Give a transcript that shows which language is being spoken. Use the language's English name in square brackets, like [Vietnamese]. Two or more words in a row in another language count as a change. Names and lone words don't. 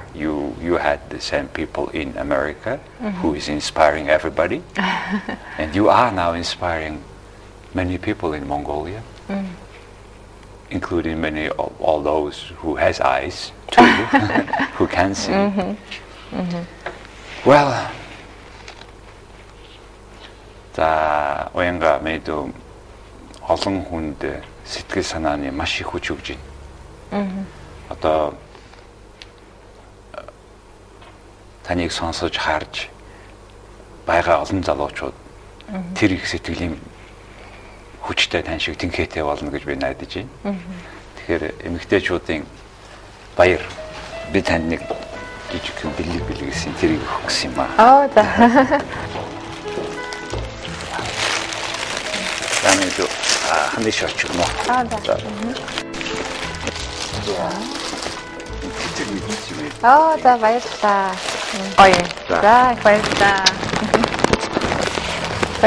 [English] You had the same people in America who is inspiring everybody, and you are now inspiring many people in Mongolia, including many of all those who has eyes too, who can see. Well, [Mongolian] 자, Уянга 매도 олон хүнд сэтгэл санааны маш их хүч өгж байна. Одоо таныг сонсож харж байгаа олон залуучууд тэр их сэтгэлийн хүчтэй тань шиг тэнхээтэй болно гэж би найдаж байна. Тэгэхээр эмэгтэйчүүдийн баяр би танд нэг жижиг бэлгэсэн тэрийг өгсөн юм аа. За. [Korean] 다음에도 한 대씩 주고. 자. 자, 맛있다. 예. 자, 맛있다.